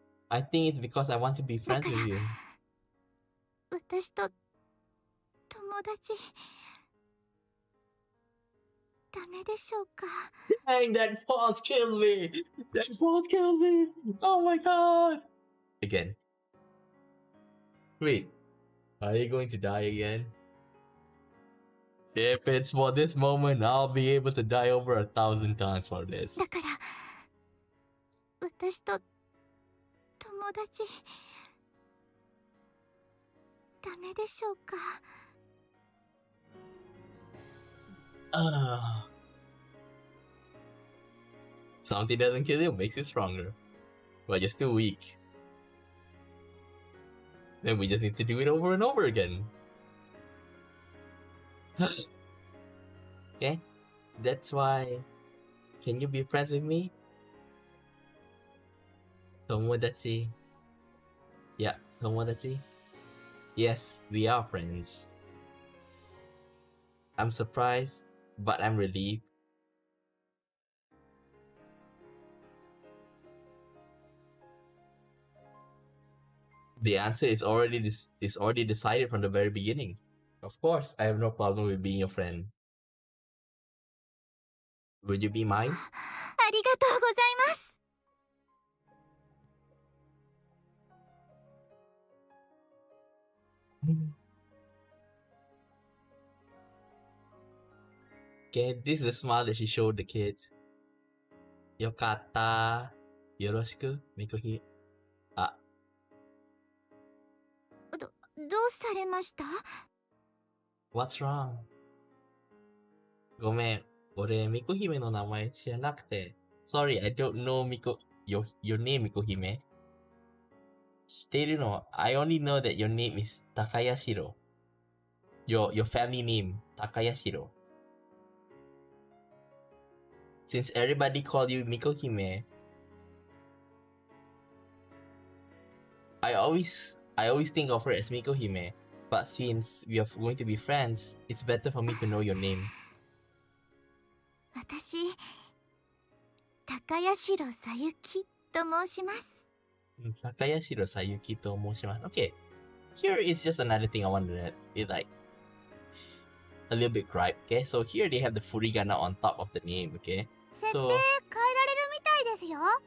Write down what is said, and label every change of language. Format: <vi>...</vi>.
<en>I think it's because I want to be friends with you.</en> <ja>私と友達ダメでしょうか。</ja> <en>Dang, that false killed me! That false killed me! Oh my god! Again. Wait, are you going to die again? If it's for this moment, I'll be able to die over 1,000 times for this.</en> <ja>だから私と友達ダメでしょうか。</ja> <en>Something doesn't kill you makes you stronger. But you're still weak. Then we just need to do it over and over again. Okay? That's why... Can you be friends with me?</en> <ja>Tomodachi. Yeah, Tomodachi.</ja> <en>Yes, we are friends. I'm surprised, but I'm relieved. The answer is already decided from the very beginning. Of course, I have no problem with being your friend. Would you be mine?</en> <ja>ありがとうございます。</ja> <en>Okay, this is the smile that she showed the kids.</en> <ja>Yokata. Yoroshiku, Mikohi. どうされました？</ja> <en>What's wrong?</en> <ja>ごめん。俺、ミコ姫の名前知らなくて。</ja> <en>Sorry, I don't know your name, ミコ姫。</en> <ja>知っているの</ja> <en>I only know that your name is Takayashiro. Your family name, Takayashiro. Since everybody call you Miko Hime, I always think of her as Miko Hime. But since we are going to be friends, it's better for me to know your name.</en> <ja>私、高谷城さゆきと申します。 Takayashiro Sayuki to moshimasu.</ja> <en>Okay, here is just another thing I wanted to like a little bit gripe. Okay, so here they have the furigana on top of the name. Okay,</en> <ja>設定</ja> <en>so</en> <ja>変えられるみたいですよ。</ja>